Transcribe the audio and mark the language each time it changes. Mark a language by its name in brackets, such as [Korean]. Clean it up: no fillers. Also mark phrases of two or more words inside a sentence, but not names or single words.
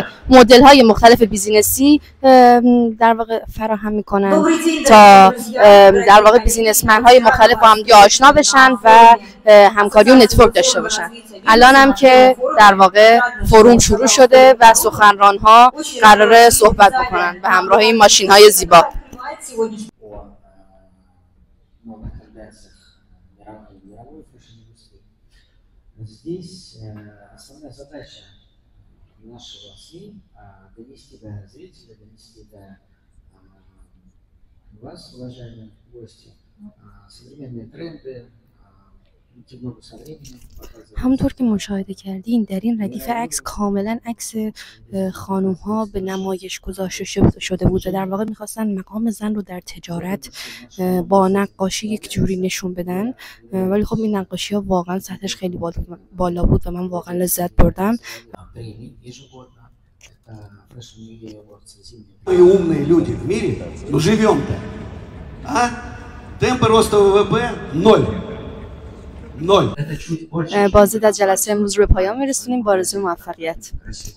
[Persian] مدل های مختلف بیزینسی در واقع فراهم میکنن تا در واقع بیزینسمن های مختلف با هم آشنا بشن و همکاری و نتورک داشته باشن. الان هم که در واقع فروم شروع شده و سخنران ها قراره صحبت بکنن به همراه این ماشین های زیبا. [Russian] Здесь основная задача нашего СМИ донести до зрителя, донести до вас, уважаемые гости, современные тренды, идти в ногу со временем. [Persian] همونطور که مشاهده کردین در این ردیف عکس کاملا عکس خانوم ها به نمایش گذاشته شده بود و در واقع میخواستن مقام زن رو در تجارت با نقاشی یک جوری نشون بدن، ولی خب این نقاشی ها واقعا سطحش خیلی بالا بود و من واقعا لذت بردم. [Russian] Умные люди в мире, ну живем-то, а? Темпы роста ВВП 0. [Persian] بازدید از جلسه امروز رو به پایان میرسونیم با آرزوی موفقیت.